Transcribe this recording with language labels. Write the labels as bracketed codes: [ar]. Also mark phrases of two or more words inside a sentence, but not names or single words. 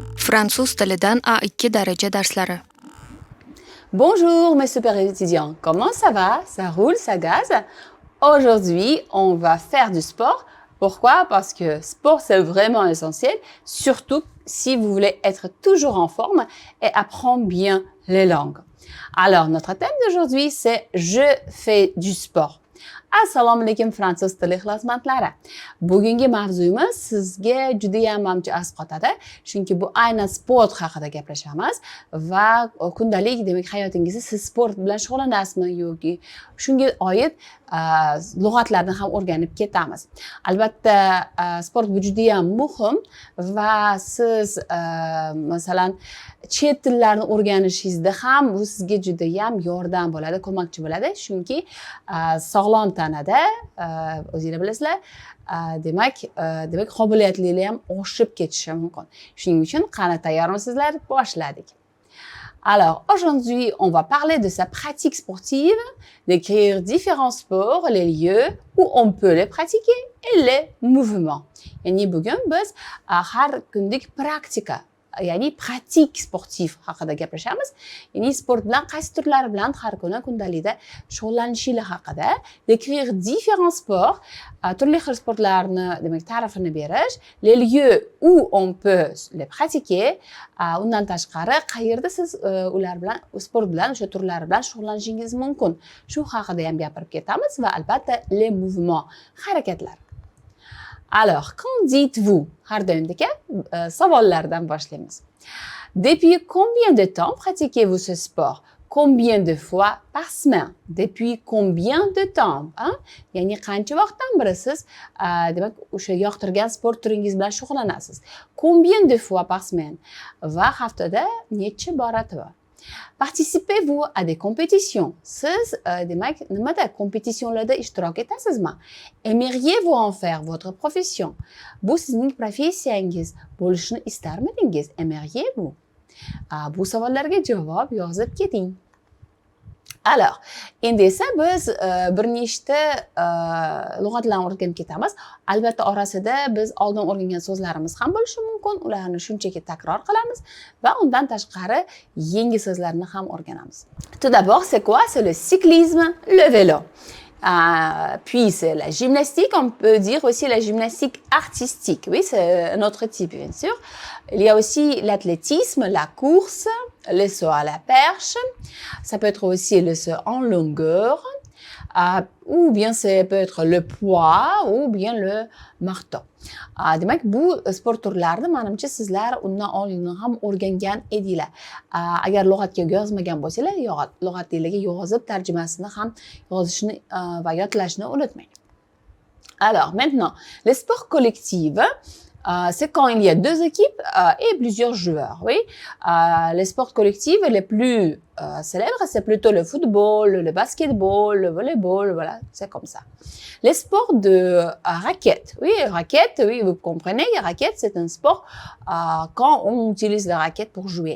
[uz] Fransuz tilidan A2 daraja darslari. [fr] Bonjour mes super étudiants, comment ça va? Ça roule, ça gaze? Aujourd'hui, on va faire du sport. Pourquoi? Parce que sport, c'est vraiment essentiel, surtout si vous voulez être toujours en forme et apprendre bien les langues. Alors, notre thème d'aujourd'hui, c'est « Je fais du sport ». [uz] Assalomu alaykum fransuz tili ixlosmandlari. Bugungi mavzuyimiz sizga juda ham manimcha asqotadi. Chunki bu aynan sport haqida gaplashamiz va kundalik demak hayotingizda siz sport bilan shug'ullanasizmi yoki shunga oid lug'atlarni ham o'rganib ketamiz. Albatta, sport bu juda ham muhim va siz masalan chet tillarni o'rganishingizda ham bu sizga juda ham yordam bo'ladi, ko'makchi bo'ladi. Chunki sog'lom tanada o'zingizlar bilasizlar, demak qobiliyatlilar ham oshib ketishi mumkin. Shuning uchun qani tayyormisizlar? Boshladik. [fr] Alors, aujourd'hui, on va parler de sa pratique sportive, décrire différents sports, les lieux où on peut les pratiquer et les mouvements. [uz] Yani bugun biz har kunlik praktika, ya'ni [fr] pratik sportiv [uz] haqida gaplashamiz. Ya'ni sport bilan qaysi turlari bilan har kuni kundalikda shug'ullanishinglar haqida, [fr] décrire différents sports, [uz] turli xil sportlarni demak ta'rifini berish, [fr] les lieux où on peut les pratiquer, [uz] undan tashqari qayerda siz ular bilan sport bilan o'sha turlari bilan shug'ullanishingiz mumkin. Shu haqida ham gapirib ketamiz va albatta [fr] les mouvements, [uz] harakatlar. [fr] Alors, qu'en dites-vous? [uz] Har doimdagi savollardan boshlaymiz. [fr] Depuis combien de temps pratiquez-vous ce sport? Combien de fois par semaine? Depuis combien de temps? [uz] Ya'ni qancha vaqtdan beri siz demak o'sha yoqtirgan sport turingiz bilan shug'ullanasiz? [fr] Combien de fois par semaine? [uz] Va haftada necha bora? [fr] Participez-vous à des compétitions? [uz] Siz demak nimada kompetitsiyalarda ishtirok etasizmi? [fr] Aimeriez-vous en faire votre profession? [uz] Bu sizning professiyangiz bo'lishini istarmidingiz? [fr] Aimeriez-vous? [uz] Bu savollarga javob yozib keting. Alors, endi esa biz bir nechta lug'atlarni o'rganib ketamiz. Albatta orasida biz oldin o'rgangan so'zlarimiz ham bo'lishi mumkin. Ularni shunchaki takror qilamiz va undan tashqari yangi so'zlarni ham o'rganamiz. [fr] Tout d'abord, c'est quoi? C'est le cyclisme, le vélo. Puis c'est la gymnastique, on peut dire aussi la gymnastique artistique. Oui, c'est un autre type, bien sûr. Il y a aussi l'athlétisme, la course, le saut à la perche. Ça peut être aussi le saut en longueur, ou bien ça peut être le poids, ou bien le marteau. [uz] Demak, bu sport turlarini menimcha sizlar undan oldin ham o'rgangan edinglar. Agar lug'atga yozmagan bo'lsanglar, lug'atlarga yozib tarjimasini ham yozishni va yodlashni unutmang. [fr] Alors, maintenant, les sports collectifs, c'est quand il y a deux équipes et plusieurs joueurs. Oui, les sports collectifs les plus célèbres, c'est plutôt le football, le basketball, le volleyball. Voilà, c'est comme ça. Les sports de raquettes. Oui, raquettes, oui, vous comprenez, raquettes, c'est un sport quand on utilise la raquette pour jouer.